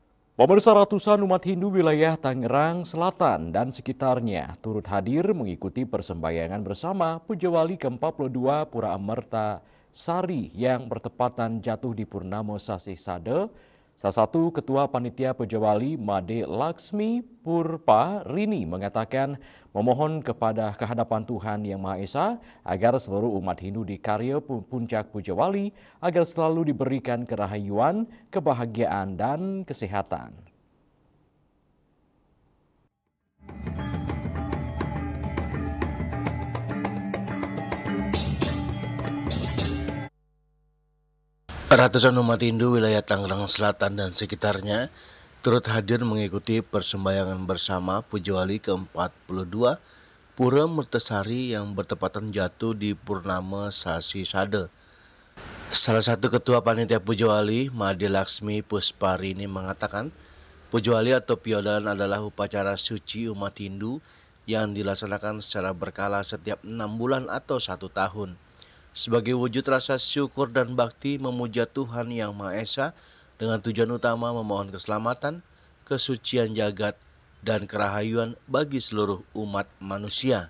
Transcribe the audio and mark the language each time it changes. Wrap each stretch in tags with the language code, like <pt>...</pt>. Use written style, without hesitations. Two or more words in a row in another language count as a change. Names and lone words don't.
<id>Pemirsa, ratusan umat Hindu wilayah Tangerang Selatan dan sekitarnya turut hadir mengikuti persembahyangan bersama Pujawali ke-42 Pura Amerta Sari yang bertepatan jatuh di Purnamo Sasih Sade. Salah satu ketua panitia Pujawali Made Laksmi Purpa Rini mengatakan memohon kepada kehadapan Tuhan Yang Maha Esa agar seluruh umat Hindu di Karya Puncak Pujawali agar selalu diberikan kerahayuan, kebahagiaan, dan kesehatan. Ratusan umat Hindu wilayah Tangerang Selatan dan sekitarnya turut hadir mengikuti persembahyangan bersama Pujawali ke-42 Pura Mertasari yang bertepatan jatuh di Purnama Sasi Sade. Salah satu ketua panitia Pujawali, Made Laksmi Pusparini mengatakan, Pujawali atau Piodan adalah upacara suci umat Hindu yang dilaksanakan secara berkala setiap 6 bulan atau 1 tahun. Sebagai wujud rasa syukur dan bakti memuja Tuhan Yang Maha Esa dengan tujuan utama memohon keselamatan, kesucian jagat, dan kerahayuan bagi seluruh umat manusia.</id>